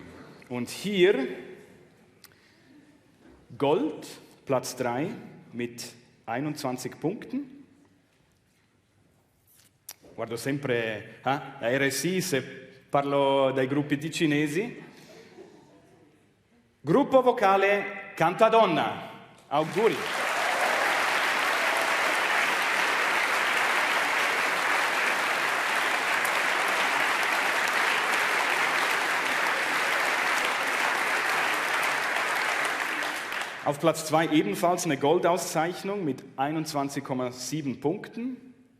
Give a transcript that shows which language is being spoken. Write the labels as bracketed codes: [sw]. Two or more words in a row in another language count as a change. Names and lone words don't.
[de] Und hier Gold, Platz 3 mit 21 Punkten. [it] Guardo sempre la RSI se parlo dai gruppi ticinesi. Gruppo vocale Cantadonna. Auguri. [de] Auf Platz 2 ebenfalls eine Goldauszeichnung mit 21,7 Punkten.